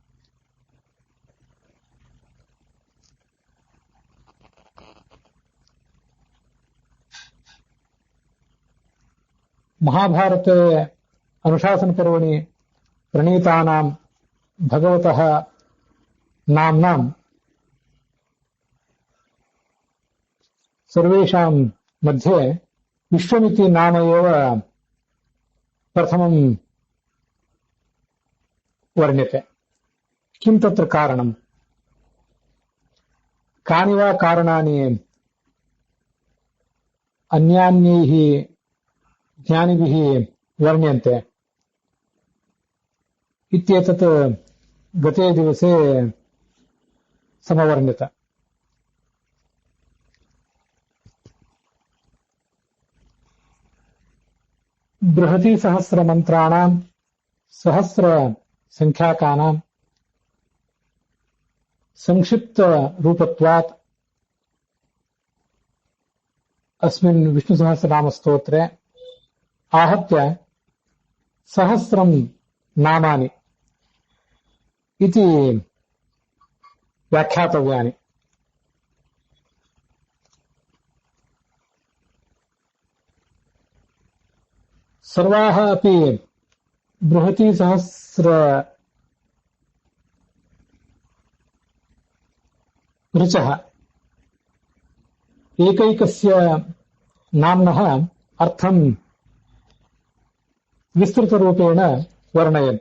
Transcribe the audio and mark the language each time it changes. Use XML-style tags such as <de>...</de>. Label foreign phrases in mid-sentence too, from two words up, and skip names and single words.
<sa>ಮಹಾಭಾರತೆ ಅನುಶಾಸನ ಪರ್ವಣಿ ಪ್ರಣೀತಾನಾಂ ಭಗವತಃ ನಾಮ್ನಾಂ ಸರ್ವೇಷಾಂ ಮಧ್ಯೆ ವಿಶ್ವಮಿತಿ ನಾಮ ಏವ ಪ್ರಥಮಂ ವರ್ಣ್ಯತೆ. ಕಿಂ ತತ್ರ ಕಾರಣಂ? ಕಾನಿ ವಾ ಕಾರಣಾನಿ ಅನ್ಯಾನ್ಯೈಃ ಜ್ಞಾನಿಭಿಃ ವರ್ಣ್ಯಂತೆ ಇತ್ಯೇತತ್ ಗತೇ ದಿವಸೇ ಸಮವರ್ಣ್ಯತ. ಬೃಹತಿ ಸಹಸ್ರ ಮಂತ್ರಾಣಾಂ ಸಹಸ್ರ ಸಂಖ್ಯಾಕಾನಾಂ ಸಂಕ್ಷಿಪ್ತ ರೂಪತ್ವಾತ್ ಅಸ್ಮಿನ್ ವಿಷ್ಣು ಸಹಸ್ರನಾಮ ಸ್ತೋತ್ರೆ आहत्य सहस्रं नामानि इति व्याख्यातव्यानि. सर्वाः अपि बृहती सहस्र ऋचः एकैकस्य नाम्नः अर्थं विस्तृतरूपेण वर्णयन्ति.</sa>